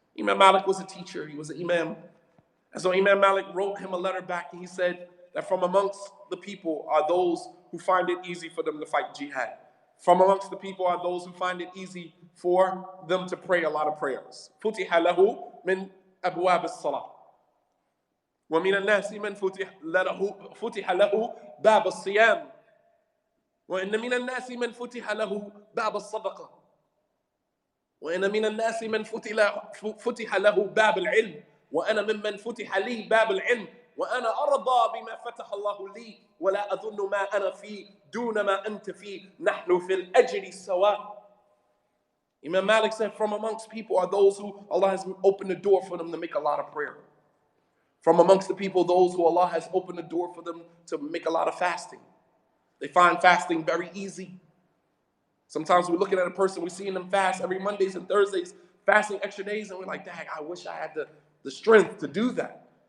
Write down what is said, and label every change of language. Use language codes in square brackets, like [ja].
[en] Imam Malik was a teacher. He was an imam. And so Imam Malik wrote him a letter back and he said that from amongst the people are those who find it easy for them to fight jihad. From amongst the people are those who find it easy for them to pray a lot of prayers. [ar] فُتِحَ لَهُ مِنْ أَبْوَابِ الصَّلَاةِ وَمِنَ النَّاسِ مَنْ فُتِحَ لَهُ بَابَ الصِّيَامِ وَإِنَّ مِنَ النَّاسِ مَنْ فُتِحَ لَهُ بَابَ الصَّدَقَةِ وَإِنَّ مِنَ النَّاسِ مَنْ فُتِحَ لَهُ بَابَ الْعِلْمِ وأنا ممن فتح لي باب العلم وأنا أرضى بما فتح الله لي ولا أظن ما أنا فيه دون ما أنت فيه نحن في الأجر سواء. [en] Imam Malik said, from amongst people are those who Allah has opened the door for them to make a lot of prayer. From amongst the people, those who Allah has opened the door for them to make a lot of fasting. They find fasting very easy. Sometimes we're looking at a person, we're seeing them fast every Mondays and Thursdays, fasting extra days, and we're like, dang, I wish I had the strength to do that.